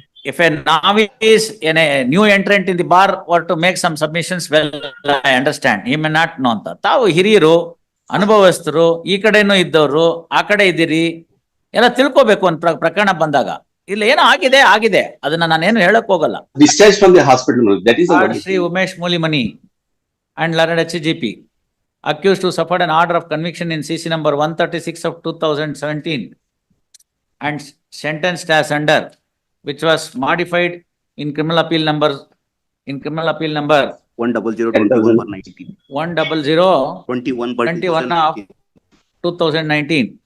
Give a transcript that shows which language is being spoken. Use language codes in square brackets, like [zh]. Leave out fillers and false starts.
[en] If a novice in a new entrant in the bar were to make some submissions, well, I understand. He may not know ಅಂತ. [kn] ತಾವು ಹಿರಿಯರು, ಅನುಭವಸ್ಥರು, ಈ ಕಡೆನೂ ಇದ್ದವರು, ಆ ಕಡೆ ಇದ್ದೀರಿ, ಎಲ್ಲ ತಿಳ್ಕೋಬೇಕು ಒಂದು ಪ್ರಕರಣ ಬಂದಾಗ. ಇಲ್ಲ ಏನೋ ಆಗಿದೆ, ಅದನ್ನ ನಾನೇನು ಹೇಳಕ್ ಹೋಗಲ್ಲ. [en] Discharge from the hospital, that is Sri Umesh Mulimani and learned HGP, accused who suffered an order of conviction in CC number 136 of 2017 and sentenced as under, which was modified in criminal appeal number 10021 of 2019.